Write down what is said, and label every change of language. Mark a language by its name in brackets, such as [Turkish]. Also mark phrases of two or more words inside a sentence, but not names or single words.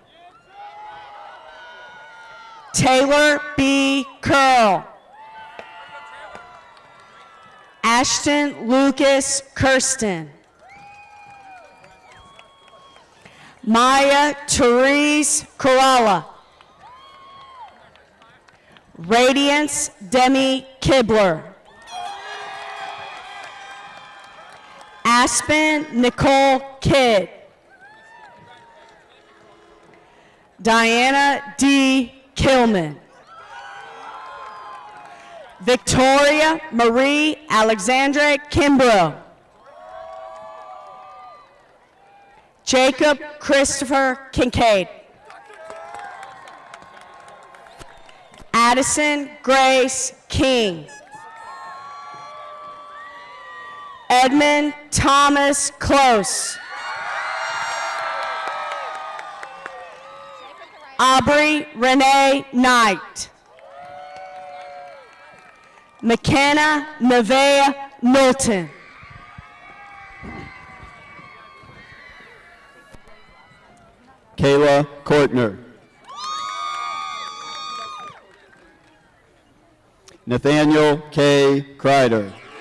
[English] Taylor B. Curl. Ashton Lucas Kirsten. Maya Therese Coralla. Radiance Demi Kibler. Aspen Nicole Kidd. Diana D. Killman. Victoria Marie Alexandra Kimbrough. Jacob Christopher Kincaid. Addison Grace King. Edmund Thomas Close. Aubrey Renee Knight. McKenna Nevaeh Milton. Kayla Kortner. Nathaniel K. Kreider.